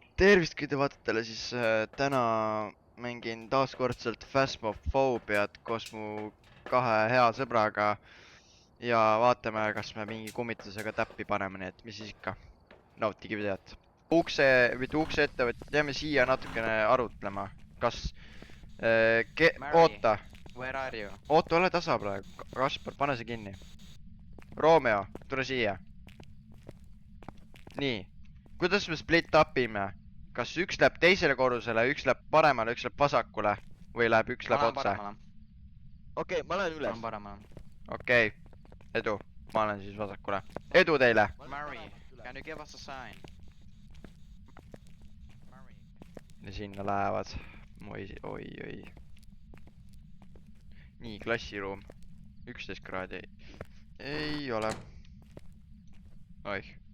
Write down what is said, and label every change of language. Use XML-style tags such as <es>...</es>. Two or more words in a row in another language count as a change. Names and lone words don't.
<et>Tervist kõige vaatajatele, siis täna mängin taaskordselt Phasmophobiat koos mu kahe hea sõbraga ja vaatame, kas me mingi kummitusega täppi paneme, nii et mis siis ikka, nautige videot. Mitte ukse ette, vaid jääme siia natukene arutlema, kas oota,</et> <en>Where are you?</en> <et>oota, ole tasa praegu, Kaspar, pane see kinni. Romeo, tule siia. Nii, kuidas me</et> <en>split up</en> <et>ime? Kas üks läheb teisele korrusele, üks läheb paremale, üks läheb vasakule või läheb üks läheb otse? Okei, ma lähen üles. Okei, edu, ma olen siis vasakule. Edu teile!</et> <en>Mary, can you give us a sign?</en> <et>Ja sinna lähevad. Oi. Nii, klassiruum. 11 kraadi. Ei ole. Oih.</et>